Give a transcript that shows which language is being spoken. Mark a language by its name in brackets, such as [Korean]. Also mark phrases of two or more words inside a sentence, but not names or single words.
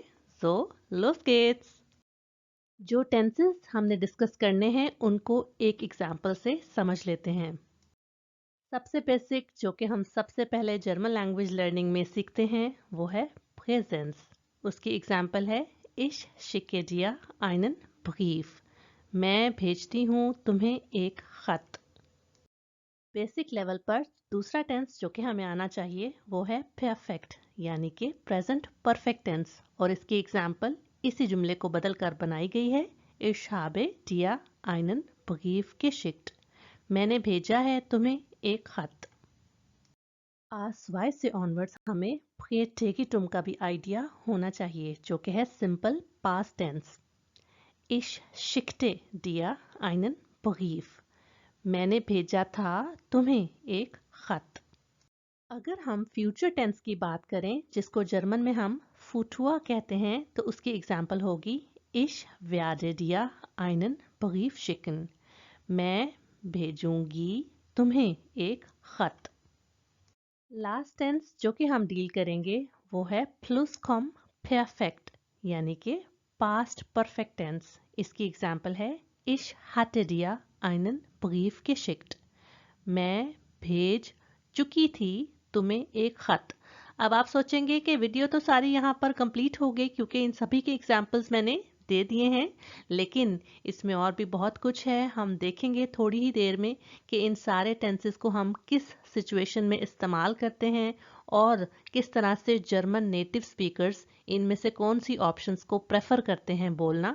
[German] So, los geht's. [Urdu] جو ٹینسز ہم نے ڈسکس کرنے ہیں ان کو ایک ایگزامپل سے سمجھ لیتے ہیں. سب سے بیسک جو کہ ہم سب سے پہلے [English] German language learning [Urdu] میں سیکھتے ہیں وہ ہے پریزنس. اس کی ایگزامپل ہے [German] Ich schicke dir einen Brief। [Urdu] میں بھیجتی ہوں تمہیں ایک خط. [English] basic level [Urdu] پر دوسرا ٹینس جو کہ ہمیں آنا چاہیے وہ ہے پرفیکٹ، یعنی کہ [English] present perfect tense, [Urdu] اور اس کی ایگزامپل اسی جملے کو بدل کر بنائی گئی ہے. [German] Ich habe dir einen Brief geschickt। [Urdu] میں نے بھیجا ہے تمہیں ایک خط۔ آج وائی سے آنورڈز ہمیں پریٹیگیٹم کا بھی آئیڈیا ہونا چاہیے، جو کہ ہے [English] simple past tense. [German] Ich schickte dir einen Brief। [Urdu] میں نے بھیجا تھا تمہیں ایک خط. اگر ہم [English] future tense [Urdu] کی بات کریں، جس کو جرمن میں ہم فوٹوآ کہتے ہیں، تو اس کی ایگزامپل ہوگی [German] Ich werde dir einen Brief schicken। [Urdu] میں بھیجوں گی تمہیں ایک خط. [English] last tense [Urdu] جو کہ ہم ڈیل کریں گے وہ ہے پلسکوام پرفیکٹ، یعنی کہ [English] past perfect tense. [Urdu] اس کی ایگزامپل ہے [German] Ich hatte dir einen Brief geschickt। [Urdu] میں بھیج چکی تھی تمہیں ایک خط. اب آپ سوچیں گے کہ ویڈیو تو ساری یہاں پر کمپلیٹ ہو گئی، کیونکہ ان سبھی کے ایگزامپلز میں نے دے دیے ہیں، لیکن اس میں اور بھی بہت کچھ ہے. ہم دیکھیں گے تھوڑی ہی دیر میں کہ ان سارے ٹینسز کو ہم کس سچویشن میں استعمال کرتے ہیں اور کس طرح سے [English] German native speakers [Urdu] ان میں سے کون سی آپشنز کو پریفر کرتے ہیں بولنا.